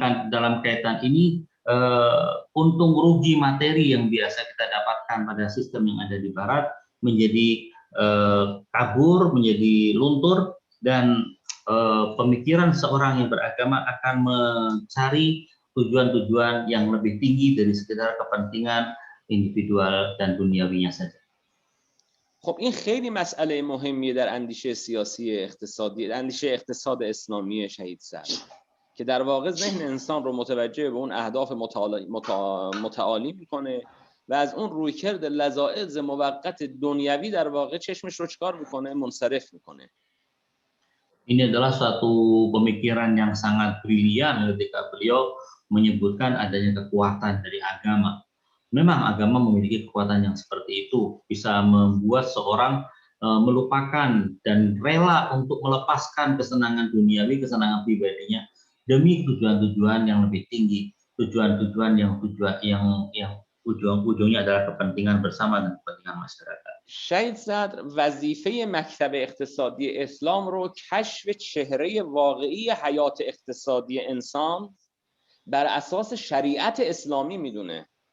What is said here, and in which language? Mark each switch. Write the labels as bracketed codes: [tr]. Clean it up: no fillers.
[id] Dalam kaitan ini, untung rugi materi yang biasa kita dapatkan pada sistem yang ada di Barat menjadi kabur, menjadi luntur, dan pemikiran seorang yang beragama akan mencari tujuan-tujuan yang lebih tinggi dari sekedar kepentingan individual dan duniawinya saja. [fa] خب این خیلی مسئله مهمیه در اندیشه سیاسی اقتصادی، اندیشه اقتصاد اسلامی شهید صدر، که در واقع ذهن انسان رو متوجه به اون اهداف متعالی میکنه و از اون رویکرد لذاذ موقت دنیوی در واقع چشمش رو چکار میکنه؟ منصرف میکنه. [id] Ini adalah suatu pemikiran yang sangat brilian ketika beliau menyebutkan adanya kekuatan dari agama. Memang agama memiliki kekuatan yang seperti itu, bisa membuat seorang melupakan dan rela untuk melepaskan kesenangan duniawi, kesenangan pribadinya demi tujuan-tujuan yang lebih tinggi, tujuan-tujuan yang ujung-ujungnya adalah kepentingan bersama dan kepentingan masyarakat. [fa] شهید صدر وظیفه مکتب اقتصادی اسلام رو کشف چهره واقعی حیات اقتصادی انسان بر اساس شریعت اسلامی میدونه.